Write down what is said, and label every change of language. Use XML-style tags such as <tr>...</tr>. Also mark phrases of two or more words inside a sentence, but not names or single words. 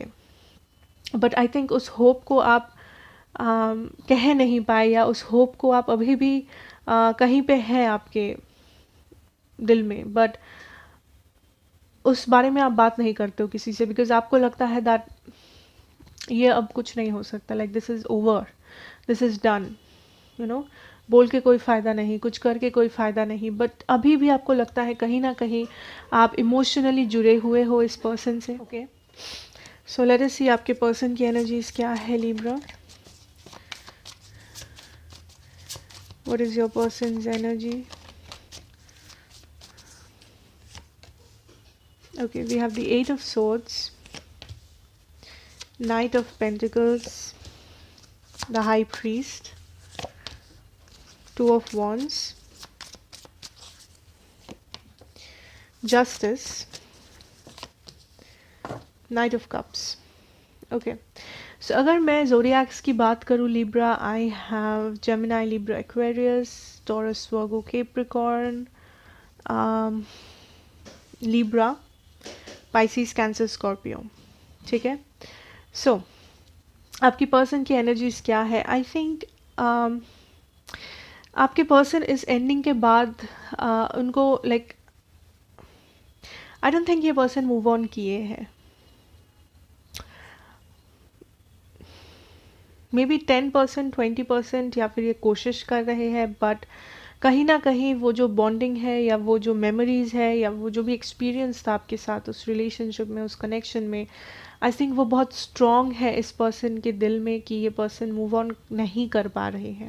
<en>But I think</en> <hi>उस होप को आप कह नहीं पाए, या उस होप को आप अभी भी कहीं पे है आपके दिल में, बट उस बारे में आप बात नहीं करते हो किसी से, बिकॉज आपको लगता है दैट ये अब कुछ नहीं हो सकता,</hi> <en>Like this is over, this is done, you know.</en> <hi>बोल के कोई फ़ायदा नहीं, कुछ करके कोई फ़ायदा नहीं, बट अभी भी आपको लगता है कहीं ना कहीं आप इमोशनली जुड़े हुए हो इस पर्सन से।</hi> <en>Okay, so let us see</en> <hi>आपके पर्सन की एनर्जीज क्या है लिब्रा।</hi> <en>What is your person's energy? Okay, we have the Eight of Swords, Knight of Pentacles, the High Priest, Two of Wands, Justice, Knight of Cups. Okay, so</en> <hi>अगर मैं Zodiacs की बात करूँ</hi> <en>Libra, I have Gemini, Libra, Aquarius, Taurus, Virgo, Capricorn, Libra, Pisces, Cancer, Scorpio.</en> <hi>ठीक है, सो आपकी पर्सन की एनर्जीज क्या है?</hi> <en>I think</en> <hi>आपके पर्सन इस एंडिंग के बाद उनको</hi> <en>like I don't think</en> <hi>ये पर्सन</hi> <en>move on</en> <hi>किए हैं।</hi> <en>maybe</en> <hi>10%, 20% या फिर ये कोशिश कर रहे हैं, बट कहीं ना कहीं वो जो बॉन्डिंग है या वो जो मेमोरीज है या वो जो भी एक्सपीरियंस था आपके साथ उस रिलेशनशिप में, उस कनेक्शन में,</hi> <en>I think</en> <hi>वो बहुत स्ट्रॉन्ग है इस पर्सन के दिल में कि ये पर्सन</hi> <en>move on</en> <hi>नहीं कर पा रहे हैं।</hi>